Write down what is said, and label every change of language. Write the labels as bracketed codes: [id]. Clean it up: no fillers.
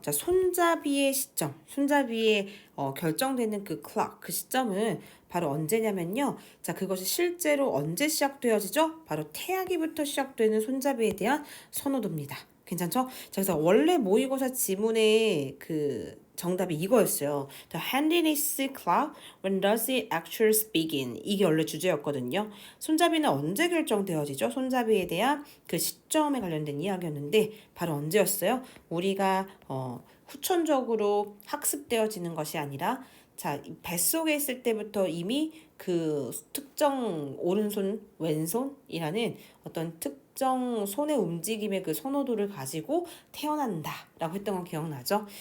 [ko] 자, 손잡이의 시점, 손잡이의 결정되는 그 clock, 그 시점은 바로 언제냐면요. 자, 그것이 실제로 언제 시작되어지죠? 바로 태아기부터 시작되는 손잡이에 대한 선호도입니다. 괜찮죠? 자, 그래서 원래 모의고사 지문의 그 정답이 이거였어요. [en] The handiness clock, when does it actually begin? [ko] 이게 원래 주제였거든요. 손잡이는 언제 결정되어지죠? 손잡이에 대한 그 시점에 관련된 이야기였는데 바로 언제였어요? 우리가 후천적으로 학습되어지는 것이 아니라 자, 뱃속에 있을 때부터 이미 그 특정 오른손, 왼손이라는 어떤 특정 손의 움직임의 그 선호도를 가지고 태어난다라고 했던 거 기억나죠?